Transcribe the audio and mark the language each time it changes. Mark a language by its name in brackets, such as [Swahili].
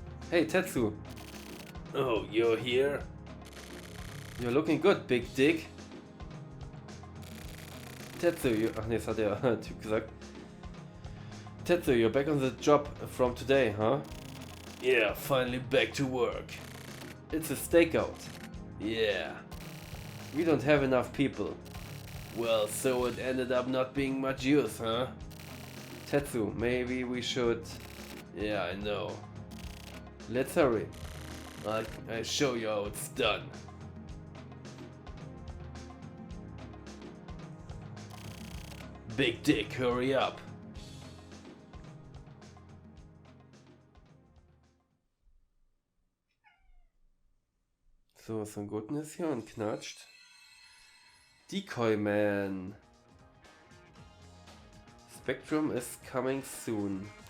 [English] Hey, Tetsu. Oh, you're here? You're looking good, big dick. [German] Tetsu, ach nee, das hat der Typ gesagt. [English] Tetsu, you're back on the job from today, huh? Yeah, finally back to work. It's a stakeout. Yeah. We don't have enough people. Well, so it ended up not being much use, huh? Tetsu, maybe we should... Yeah, I know. Let's hurry. I show you how it's done. Big dick, hurry up. [German] So, Son Goten ist hier und knatscht. [English] Decoy Man. Spectrum is coming soon.